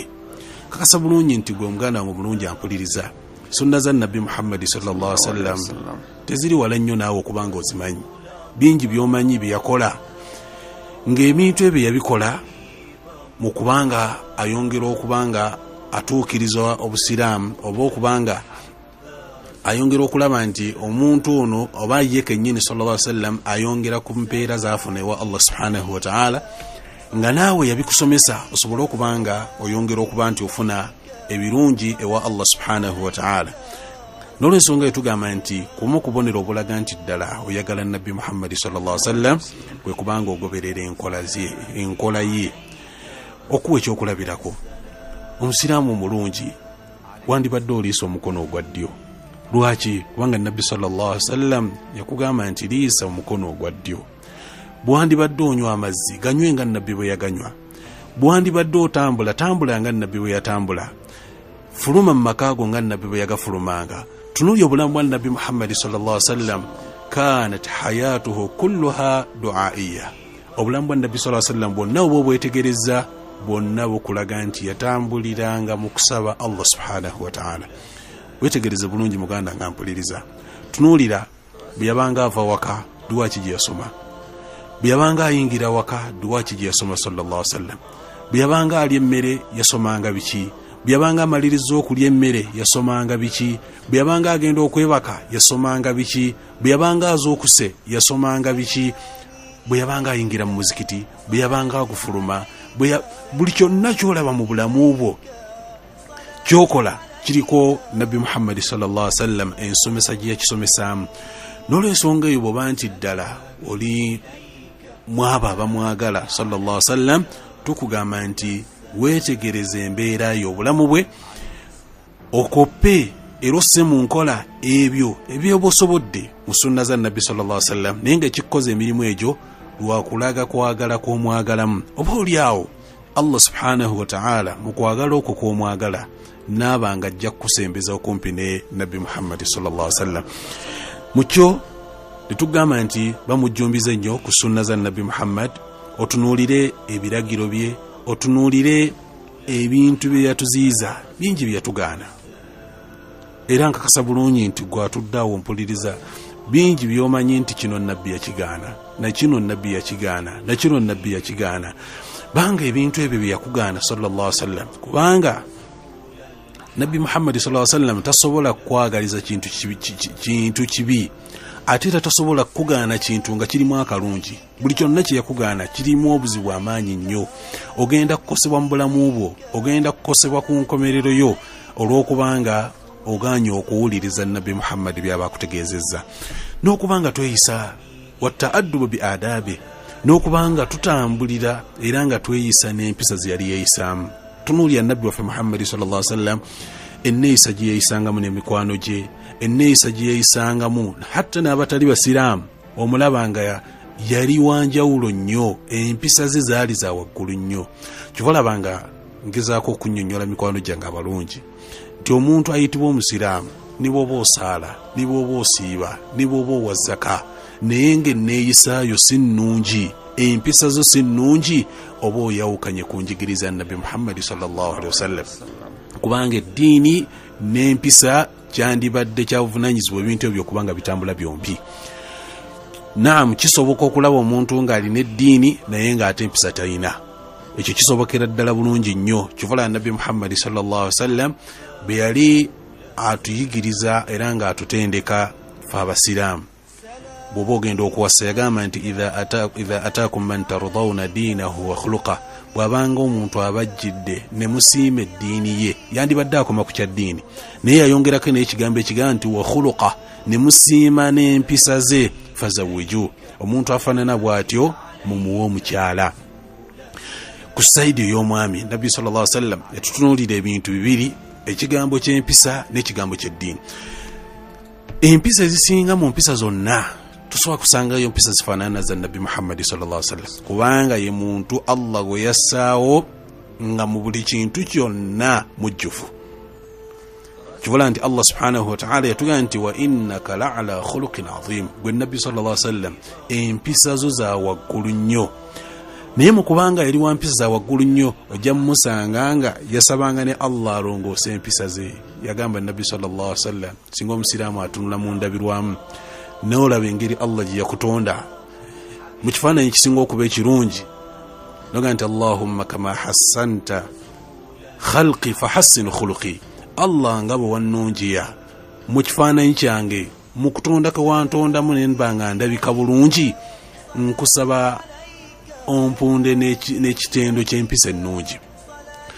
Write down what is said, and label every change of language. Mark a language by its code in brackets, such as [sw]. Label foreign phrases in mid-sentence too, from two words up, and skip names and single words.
[lg] Kakasa bulungi nti gwe muganda ngo mulungi ampuliriza sunna za nabbi Muhammad [ar] صلى الله عليه وسلم [lg] teziri wala nnyo naawe okubanga ozimanyi bingi by'omanyi bye yakola ng'ebintu ebyo yabikola mu kubanga ayongera okubanga atuukiriza obusiraamu oba okubanga ayongera okulaba nti omuntu ono oba ye kennyini [ar] صلى الله عليه وسلم [lg] ayongera ku mpeera zaafuna ewa [ar] الله سبحانه وتعالى [lg] nga naawe yabikusomesa osobola okubanga oyongera okuba nti ofuna ebirungi ewa [ar] الله سبحانه وتعالى. [lg] n'olwensonga etugamba nti kumu kubonera obulaga nti ddala oyagala nabbi Muhammad [ar] صلى الله عليه وسلم [lg] kwe kubanga ogoberera enkola ye. Okuwa ekyokulabirako, omusiraamu omulungi wandibadde oliisa omukono ogwa ddyo. Lwaki? Kubanga nabbi [ar] صلى الله عليه وسلم [lg] yakugamba nti liisa omukono ogwa ddyo. Bwandibadde onywa amazzi ganywe nga nabbi bwe yaganywa. Bwandibadde otambula tambula nga nabbi bwe yatambula. Fuluma mu makaago nga nabbi bwe yagafulumanga. Tunuulya obulamu bwa nabbi Muhammad [ar] صلى الله عليه وسلم كانت حياته كلها دعائية. [lg] Obulamu bwa nabbi [ar] صلى الله عليه وسلم [lg] bwonna obwo bwetegereza bwonna bukulaga nti yatambuliranga mu kusaba [ar] الله سبحانه وتعالى. [lg] Wetegereze bulungi muganda nga mpuliriza. Tunuulira bwe yabanga ava waka duwa ki gye yasoma. Bwe yabanga ayingira waka duwa ki gye yasoma [ar] صلى الله عليه وسلم. [lg] Bwe yabanga alya emmere yasomanga biki. Bwe yabanga amaliriza okulya emmere yasomanga biki. Bwe yabanga agenda okwebaka yasomanga biki. Bwe yabanga az'okuse yasomanga biki. Bwe yabanga ayingira mu muzikiti, bwe yabanga agufuluma, buli kyonna kyolaba mu bulamu bwo kyokola kiriko nabbi Muhammad [ar] صلى الله عليه وسلم [lg] ensomesa gye yakisomesaamu. N'olwensonga eyo bw'oba nti ddala oli mwaba abamwagala [ar] صلى الله عليه وسلم, [lg] tukugamba nti weetegereze embeera y'obulamu bwe, okoppe era osse mu nkola ebyo ebyoba osobodde mu sunna za nabbi [ar] صلى الله عليه وسلم, [lg] naye nga ekikoze emirimu egyo lwakulaga kwagala kw'omwagalamu. Oba oliawo [ar] الله سبحانه وتعالى [lg] mu kwagala okwo kw'omwagala naabanga ajja kukusembeza okumpi ne nabbi Muhammad [ar] صلى الله عليه وسلم. [lg] Mukyo netugamba nti bamujjumbiza nnyo ku sunna za nabbi Muhammad, otunuulire ebiragiro bye, otunuulire ebintu bye yatuziiza, bingi bye yatugaana. Era nkakasa bulungi nti gwatuddawo mpuliriza bingi byomanyi nti kino nabbi yakigaana, na kino nabbi yakigaana, na kino nabbi yakigaana. Banga ebintu ebyo bye yakugaana [ar] صلى الله عليه وسلم, [lg] kubanga nabbi Muhammad [ar] صلى الله عليه وسلم [lg] tasobola kwagaliza kintu kibi, ate tasobola kugaana kintu nga kirimu akalungi. Buli kyonna kye yakugaana kirimu obuzibu amaanyi nnyo. Ogenda kukosebwa mu bulamu bwo, ogenda kukosebwa ku nkomerero yo olw'okubanga oganya okuwuliriza nabbi Muhammad byaba akutegeezezza, n'okubanga tweyisa [ar] وتأدبوا بآداب, [lg] n'okubanga tutambulira era nga tweyisa n'empisa ze yali yeeyisaamu. Tunuulya nabbi waffe Muhammad [ar] صلى الله عليه وسلم [lg] enneeyisa gye yeeyisangamu n'emikwano gye, enneeyisa gye yeeyisangamu hatta n'abatali basiraamu omulaba nga yali wanjawulo nnyo, empisa ze zaali za waggulu nnyo. Kyolaba nga ngezaako okunnyonnyola mikwano gyange abalungi nti omuntu ayitibwa omusiraamu ni bw'oba osaala, ni bw'oba osiiba, ni bw'oba owa zaka, naye ng'enneeyisaayo si nnungi, empisa zo si nnungi, oba oyawukanye ku njigiriza nabbi Muhammad [ar] صلى الله عليه وسلم. [lg] Kubanga eddiini n'empisa kyandibadde kya buvunaanyizibwa ebintu ebyo kubanga bitambula byombi. Naam, kisoboka okulaba omuntu ng'alina eddiini naye ng'ate empisa talina. Ekyo kisobokera ddala bulungi nnyo. Kivala nabbi Muhammad [ar] صلى الله عليه وسلم [lg] bwe yali atuyigiriza era ng'atutendeka fe abasiraamu. Bw'oba ogenda okuwasa yagamba nti [ar] إذا أتاكم من ترضون دينه وخلقه, [lg] bw'abanga omuntu abajjidde ne musiima eddiini ye, yandibadde akoma ku kya ddiini, naye yayongerako n'ekigambo ekigamba nti [ar] وخلقه, [lg] ne musiima n'empisa ze, fazawwiju, omuntu afaanana bw'atyo mumuwe omukyala. Ku sayidi ey'omwami nabbi [ar] صلى الله عليه وسلم [lg] yatutunuulira ebintu bibiri, ekigambo ky'empisa n'ekigambo ky'eddiini. Empisa ezisinga mu mpisa zonna tusobola kusangayo mpisa zifaanana za nabbi Muhammad [ar] صلى الله عليه وسلم, [lg] kubanga ye muntu Allah gwe yassaawo nga mu buli kintu kyonna mujjufu. Kivuga nti [ar] الله سبحانه وتعالى [lg] yatugamba nti [ar] وإنك لعلى خلق عظيم, [lg] gwe nabbi [ar] صلى الله عليه وسلم [lg] empisa zo za waggulu nnyo. Naye mu kubanga yali wa mpisa za waggulu nnyo, ojja mumusanga nga yasabanga ne Allah alongoose empisa ze. Yagamba nabbi [ar] صلى الله عليه وسلم, [lg] singa omusiraamu atunula mu ndabirwamu n'olaba engeri Allah gye yakutonda mu kifaananyi kisinga okuba ekirungi, noga nti [ar] اللهم كما حسنت خلقي فحسن خلقي, [lg] Allah nga bwe wannungiya mu kifaananyi kyange mu kutonda ke wantondamu ne mba nga ndabika bulungi, nkusaba ompunde n'ekitendo ky'empisa ennungi.